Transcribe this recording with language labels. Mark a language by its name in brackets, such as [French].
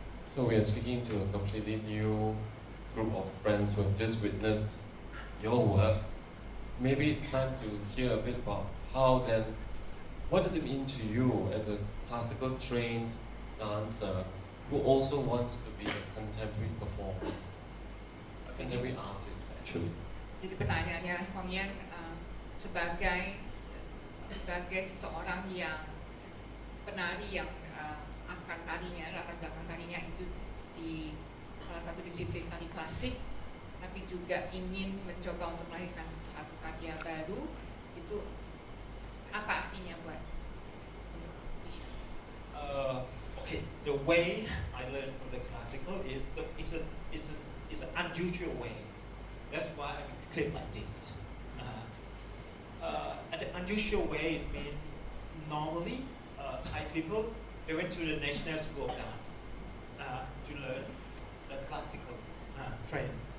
[English] So we are speaking to a completely new group of friends who have just witnessed your work. Maybe it's time to hear a bit about how then, what does it mean to you as a classical trained dancer who also wants to be a contemporary performer, a contemporary artist actually? [Indonesian] Jadi pertanyaannya Hongyan, sebagai seseorang yang penari yang akar tarinya, latar belakang tarinya itu di salah satu disiplin tari klasik, tapi juga ingin mencoba untuk melahirkan satu karya baru, itu apa artinya buat untuk [English] Okay, the way I learned from the classical is an unusual way. That's why I became like this. And the unusual way is mean normally Thai people, they went to the National School of Dance to learn the classical training.